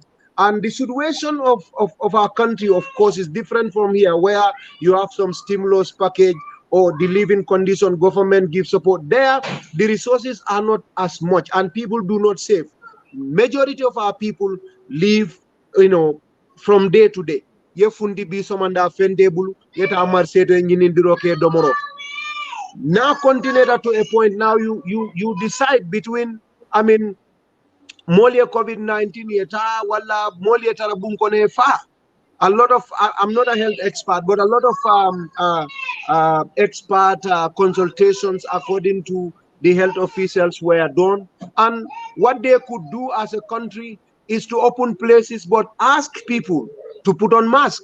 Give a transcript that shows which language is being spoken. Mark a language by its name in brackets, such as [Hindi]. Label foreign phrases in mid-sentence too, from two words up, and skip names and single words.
[English] And the situation of our country, of course, is different from here, where you have some stimulus package or the living condition, government gives support. There, the resources are not as much, and people do not save. Majority of our people live, you know, from day to day. [Mandingo] Ye fundi bi somanda fende bulu, yeta amar seto nyinindiro ke domoro. [English] Now continue that to a point. Now you decide between, I mean, [Mandingo] molia COVID-19 yeta wala molia tarabunkone fa. [English] A lot of, I'm not a health expert, but a lot of expert consultations according to the health officials were done. And what they could do as a country is to open places, but ask people to put on mask.